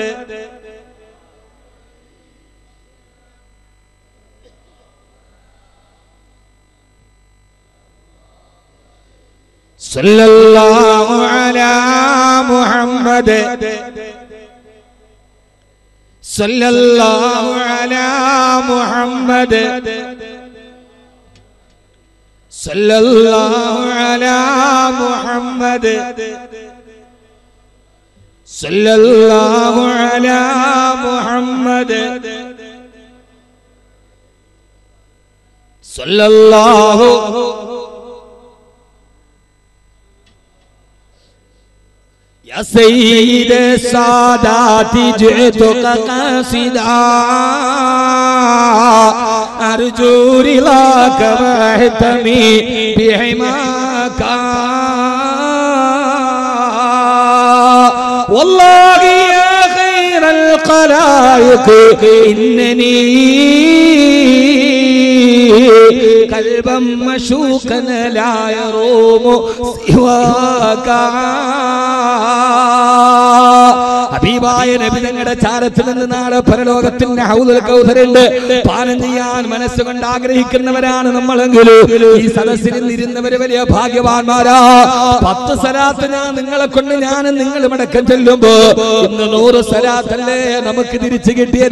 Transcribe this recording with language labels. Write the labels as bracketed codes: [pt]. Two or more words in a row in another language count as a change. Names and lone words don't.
[ar] صلى الله على محمد صلى الله على محمد صلى الله على محمد صلى الله على محمد صلى الله يا سيد السادات جئتك قاصدا أرجو رضاك واهتمي بحماك والله يا خير الخلائق إنني قلبا مشوقا لا يروم سواك. [ml] ഹബീബായ നബി തങ്ങളുടെ ചാരത്തിൽ നിന്ന് നാളെ പരലോകത്തിന്റെ ഹൗദുൽ കൗസറുണ്ട്. പാനം ചെയ്യാൻ മനസ്സുകൊണ്ട് ആഗ്രഹിക്കുന്നവരാണ് നമ്മളെങ്കിലും ഈ സദസ്സിൽ ഇരുന്നവര് വലിയ ഭാഗ്യവാന്മാരാ. 10 സലാത്ത് നിങ്ങളെ കൊണ്ട് ഞാനും നിങ്ങൾ മടക്കം ചെല്ലുമ്പോ ഇന്ന് 100 സലാത്തല്ലേ നമുക്ക് തിരിച്ചു കിട്ടിയത്.